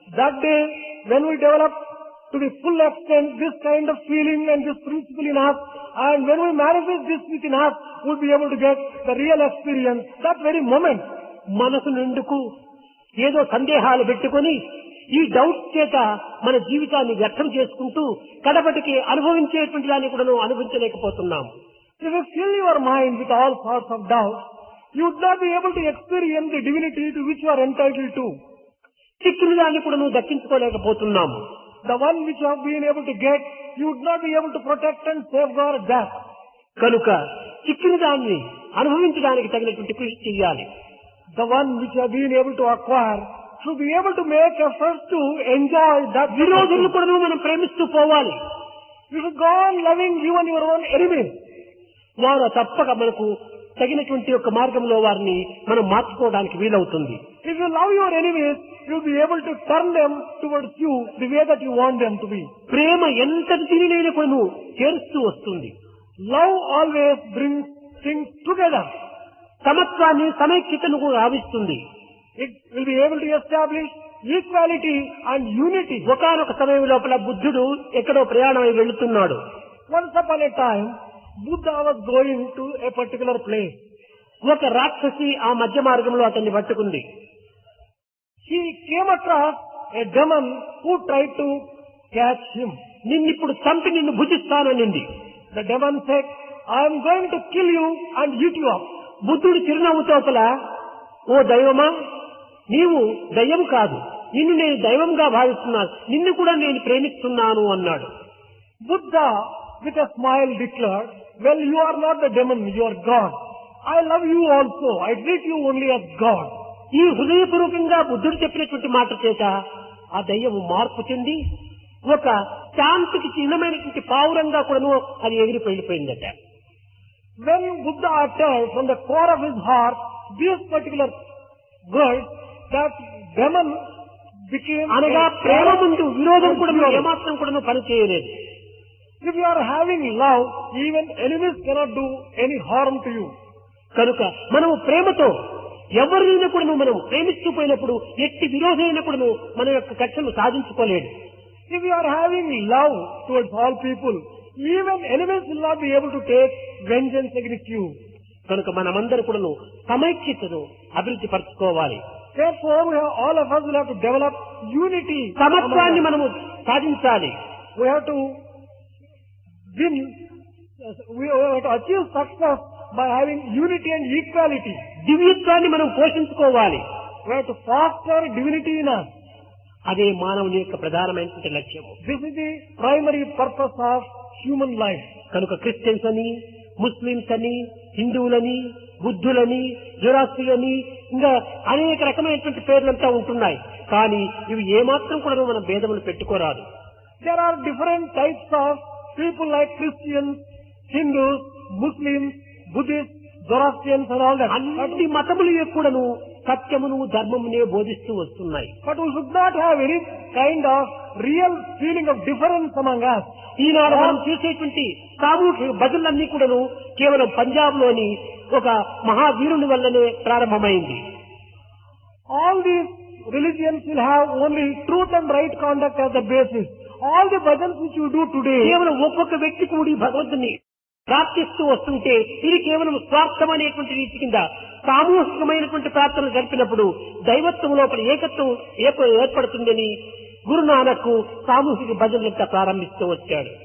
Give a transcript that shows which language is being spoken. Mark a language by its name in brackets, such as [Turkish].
[English] That day, when we develop to the full extent this kind of feeling and this principle in us, and when we manifest this within us, we'll be able to get the real experience that very moment. [Telugu] మనసు నిండుకు ఏదో సందేహాలు పెట్టుకొని ఈ doubt చేత మన జీవితాన్ని వ్యర్థం చేసుకుంటూ కడపటికి అనుభవించేటువంటి దాన్ని కూడా అనుభవించలేకపోతున్నాం. [English] If you fill your mind with all sorts of doubt, you would not be able to experience the divinity to which you are entitled to. [Telugu] చిక్కుని దాన్ని కూడా దక్కించుకోలేకపోతున్నాము. [English] The one which you have been able to get, you would not be able to protect and safeguard that. [Telugu] కనుక చిక్కిన దాన్ని అనుభవించడానికి తగినటువంటి కృషి చేయాలి. [English] The one which you have been able to acquire should be able to make efforts to enjoy that. [Telugu] విరోధులను కూడా మనం ప్రేమిస్తూ పోవాలి. [English] You should go on loving even your own enemies. [Telugu] వారు తప్పక మనకు తగినటువంటి యొక్క మార్గంలో వారిని మనం మార్చుకోవడానికి వీలవుతుంది. [English] If you love your enemies, you'll be able to turn them towards you the way that you want them to be. [Telugu] ప్రేమ ఎంత దీనినైనా కూడా చేరుస్తూ వస్తుంది. [English] Love always brings things together. [Telugu] సమత్వాన్ని సమైక్యతను ఆవిస్తుంది. [English] It will be able to establish equality and unity. [Telugu] ఒకానొక సమయం లోపల బుద్ధుడు ఎక్కడో ప్రయాణమై వెళుతున్నాడు. [English] Once upon a time, Buddha was going to a particular place. [Telugu] ఒక రాక్షసి ఆ మధ్య మార్గంలో అతన్ని పట్టుకుంది. [English] She came across a demon who tried to catch him. [Telugu] నిన్నిప్పుడు చంపి నిన్ను భుజిస్తాననింది. [English] The demon said, I am going to kill you and eat you up. [Telugu] బుద్ధుడు చిరునవ్వు తోపల, ఓ దైవమా, నీవు దయ్యం కాదు, నిన్ను నేను దైవంగా భావిస్తున్నాను, నిన్ను కూడా నేను ప్రేమిస్తున్నాను అన్నాడు. [English] Buddha with a smile declared, well, you are not the demon, you are God. I love you also. I treat you only as God. [Telugu] ఈ హృదయపూర్వకంగా బుద్ధుడు చెప్పినటువంటి మాట చేత ఆ దయ్యము మార్పు చెంది ఒక శాంతికి చిహ్నమైనటువంటి పావురంగా కూడాను అది ఎగిరి వెళ్ళిపోయిందట. [English] When Buddha uttered from the core of his heart these particular words, that demon became [Telugu] అనగా [English] a [Telugu] ప్రేమ [English] parrot [Telugu] ముందు విరోధం కూడా [English] and [Telugu] ఏమాత్రం కూడా పని చేయలేదు. [English] if you are having love, even enemies cannot do any harm to you. [Telugu] కనుక మనము ప్రేమతో ఎవరినైనా కూడా మనం ప్రేమిస్తూ పోయినప్పుడు ఎట్టి విరోధమైనా కూడా మన యొక్క కక్షను సాధించుకోలేడు. [English] If you are having love towards all people, even enemies will not be able to take vengeance against you. [Telugu] కనుక మనమందరూ కూడా సమైక్యతను అభివృద్ధి పరచుకోవాలి. [English] Therefore, all of us will have to develop unity. [Telugu] సమత్వాన్ని మనము సాధించాలి. [English] We have to win, we have to achieve success by having unity and equality. [Telugu] దివ్యత్వాన్ని మనం పోషించుకోవాలి. [English] We have to foster divinity in us. [Telugu] అదే మానవుని యొక్క ప్రధానమైనటువంటి లక్ష్యము. [English] This is the primary purpose of human life. [Telugu] కనుక క్రిస్టియన్స్ అని, ముస్లింస్ అని, హిందువులని, బుద్ధులని, జొరాస్ట్రియని ఇంకా అనేక రకమైనటువంటి పేర్లంతా ఉంటున్నాయి. కానీ ఇవి ఏమాత్రం కూడా మన భేదములు పెట్టుకోరాదు. [English] There are different types of people like Christians, Hindus, Muslims, Buddhists, Zoroastrians and all that. [Telugu] అన్ని మతములు కూడాను సత్యమును ధర్మమునే బోధిస్తూ వస్తున్నాయి. [English] But we should not have any kind of real feeling of difference among us. [Telugu] ఈనాడు మనం చూసేటువంటి సామూహిక భజనలన్నీ కూడాను కేవలం పంజాబ్ లోని ఒక మహావీరుని వల్లనే ప్రారంభమైంది. [English] All these religions will have only truth and right conduct as the basis. All the bhajans which you do today, [Telugu] కేవలం ఒక్కొక్క వ్యక్తి కూడి భగవంతుని ప్రార్థిస్తూ వస్తుంటే ఇది కేవలం స్వార్థం అనేటువంటి రీతి కింద సామూహికమైనటువంటి ప్రార్థనలు జరిపినప్పుడు దైవత్వం లోపల ఏకత్వం ఏర్పడుతుందని గురునానక్ సామూహిక భజనలంతా ప్రారంభిస్తూ వచ్చాడు.